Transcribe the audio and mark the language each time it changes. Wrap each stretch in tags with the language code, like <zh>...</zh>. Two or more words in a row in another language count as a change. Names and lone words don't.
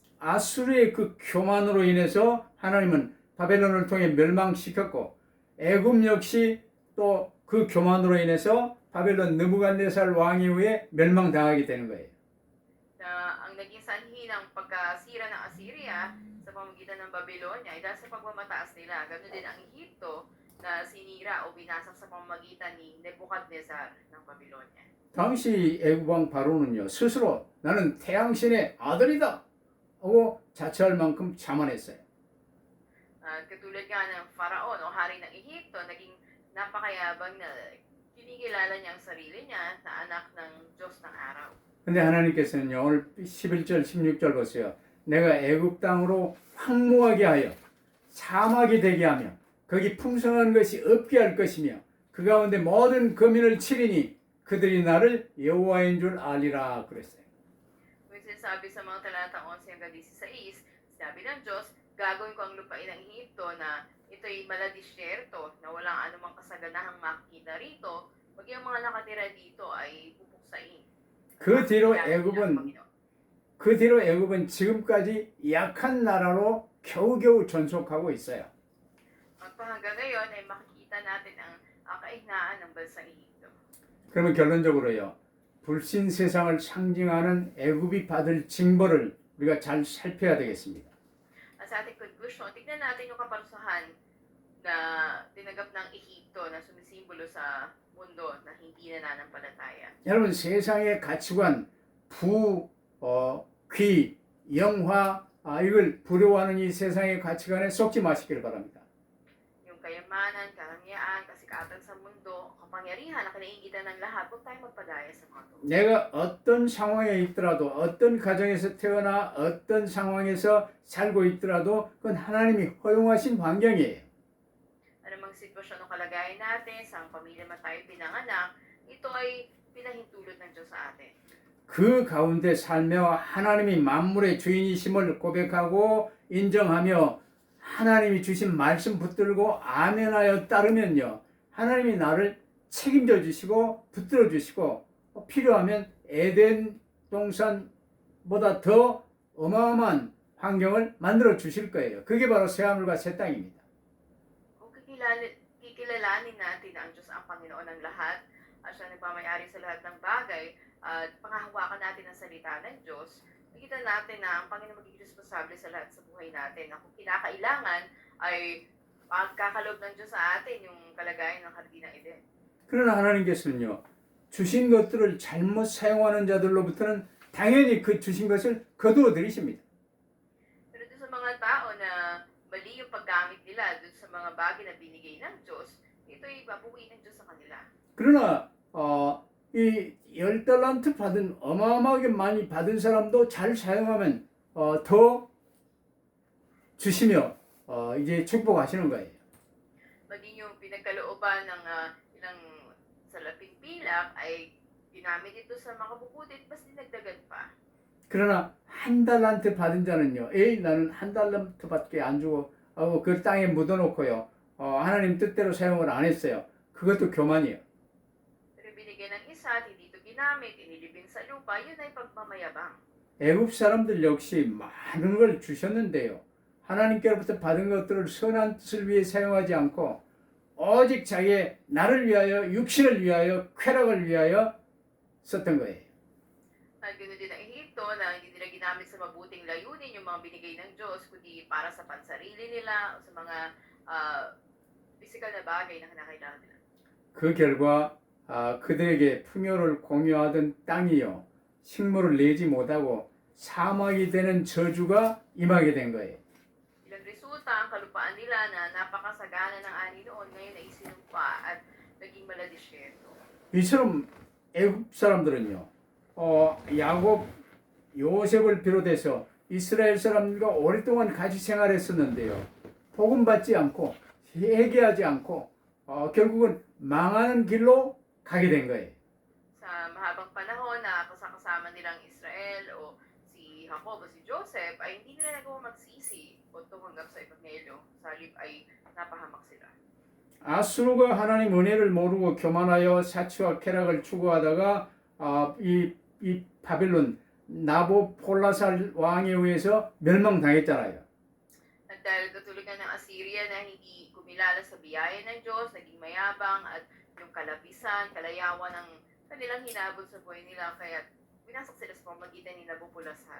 <ko>아수르의 그 교만으로 인해서 하나님은 바벨론을 통해 멸망시켰고 애굽 역시 또 그 교만으로 인해서 바벨론 느부갓네살 왕 이후에 멸망당하게 되는 거예요.</ko> <tl>Na ang naging sanhi ng pagkasira ng Assyria sa pamamagitan ng Babylonia ay dahil sa pagmamataas nila. Ganoon din ang Ehipto na sinira o binasak sa pamamagitan ni Nebuchadnezzar ng Babylonia.</tl> <ko>당시 애굽 왕 바로는요, 스스로 나는 태양신의 아들이다 하고 자처할 만큼 자만했어요.</ko> <tl>At katulad nga ng Faraon o hari ng Ehipto, naging napakayabang na kinikilala niya ang sarili niya na anak ng Diyos ng araw.</tl> <ko>근데 하나님께서는요, 오늘 11절 16절 보세요. 내가 애굽 땅으로 황무하게 하여 사막이 되게 하며 거기 풍성한 것이 없게 할 것이며 그 가운데 모든 거민을 치리니 그들이 나를 여호와인 줄 알리라 그랬어요.</ko> <tl>Kung sinasabi sa mga talatang 11 hanggang 16, sinabi ng Diyos, gagawin ko ang lupain ng Ehipto na ito'y maladisyerto na walang anumang kasaganahang makikita rito, pag yung mga nakatira dito ay pupuksain.</tl> <ko>그 뒤로 애굽은 지금까지 약한 나라로 겨우겨우 전속하고 있어요.</ko> <tl>At hanggang ngayon ay makikita natin ang kahinaan ng bansang Ehipto.</tl> <ko>그러면 결론적으로요, 불신 세상을 상징하는 애굽이 받을 징벌을 우리가 잘 살펴야 되겠습니다.</ko> <tl>At sa ating conclusion, tignan natin yung kaparusahan na tinanggap ng Ehipto na sumisimbolo sa mundo na hindi nananampalataya.</tl> <ko>여러분, 세상의 가치관, 귀, 영화, 이걸 부러워하는 이 세상의 가치관에 속지 마시길 바랍니다.</ko> <tl>Yung kayamanan, karangyaan, kasikatan sa mundo, kapangyarihan na kinaiingitan ng lahat, huwag tayong magpadaya sa mga to.</tl> <ko>내가 어떤 상황에 있더라도, 어떤 가정에서 태어나 어떤 상황에서 살고 있더라도 그건 하나님이 허용하신 환경이에요.</ko> <tl>Anumang sitwasyon sitwasyon ng kalagayan natin, sa pamilya man tayo pinanganak, ito ay pinahintulot ng Diyos sa atin.</tl> <ko>그 가운데 살며 하나님이 만물의 주인이심을 고백하고 인정하며 하나님이 주신 말씀 붙들고 아멘하여 따르면요, 하나님이 나를 책임져 주시고 붙들어 주시고 필요하면 에덴 동산보다 더 어마어마한 환경을 만들어 주실 거예요. 그게 바로 새하늘과 새 땅입니다.</ko> <tl>Kung kikilalanin natin na ang Diyos ang Panginoon ng lahat, at siya nagmamayari sa lahat ng bagay, at pangahawakan natin ang salita ng Diyos, nakita natin na ang Panginoon magiging responsable sa lahat sa buhay natin. At kung kinakailangan ay pagkakaloob ng Diyos sa atin yung kalagayan ng Hardin ng Eden.</tl> <ko>그러나 하나님께서는요, 주신 것들을 잘못 사용하는 자들로부터는 당연히 그 주신 것을 거두어 들이십니다.</ko> <tl>Pero doon sa mga tao na mali yung paggamit nila doon sa mga bagay na binigay ng Diyos, ito'y babuhin ng Diyos sa kanila.</tl> <ko>그러나 이 10달란트 받은 어마어마하게 많이 받은 사람도 잘 사용하면 더 주시며 이제 축복하시는 거예요.</ko> <tl>Maging yung pinagkalooban ng ilang salaping pilak ay ginamit ito sa makabubuti at mas dinagdagan pa.</tl> <ko>그러나 한 달란트 받은 자는요, 에이 나는 한 달란트밖에 안 주고 그 땅에 묻어놓고요, 하나님 뜻대로 사용을 안 했어요. 그것도 교만이에요.</ko> <tl>Pero binigyan ng isa at hindi ito ginamit, inilibing sa lupa, yun ay pagmamayabang.</tl> <ko>애굽 사람들 역시 많은 걸 주셨는데요, 하나님께로부터 받은 것들을 선한 뜻을 위해 사용하지 않고 오직 자기의 나를 위하여, 육신을 위하여, 쾌락을 위하여 썼던 거예요.</ko> <tl>At ganoon din ang Ehipto na hindi nila ginamit sa mabuting layunin yung mga binigay ng Diyos, kundi para sa pansarili nila o sa mga physical na bagay na kinakailangan nila.</tl> <ko>그 결과 그들에게 풍요를 공유하던 땅이요, 식물을 내지 못하고 사막이 되는 저주가 임하게 된 거예요.</ko> <tl>Ilang resulta ang kalupaan nila na napakasagana ng ani noon ngayon ay isinumpa at naging maladisyerto.</tl> <ko>이처럼 애굽 사람들은요, 야곱, 요셉을 비롯해서 이스라엘 사람들과 오랫동안 같이 생활했었는데요, 복음 받지 않고 회개하지 않고 결국은 망하는 길로 가게 된 거예요.</ko> <tl>Sa mahabang panahon na kasama nilang Israel o si Jacob o si Joseph ay hindi nila nagawa magsisi o tumanggap sa Ebanghelyo. Sa halip ay napahamak sila.</tl> <ko>아수르가 하나님 은혜를 모르고 교만하여 사치와 쾌락을 추구하다가 이 바벨론 나보폴라살 왕에 의해서 멸망당했잖아요.</ko> <tl>At dahil katulad nga ng Assyria na hindi kumilala sa biyaya ng Diyos, naging mayabang at yung kalapisan, kalayawan ng kanilang hinabol sa buhay nila, kaya pinasok sila sa pamamagitan ni Nabopolassar.</tl>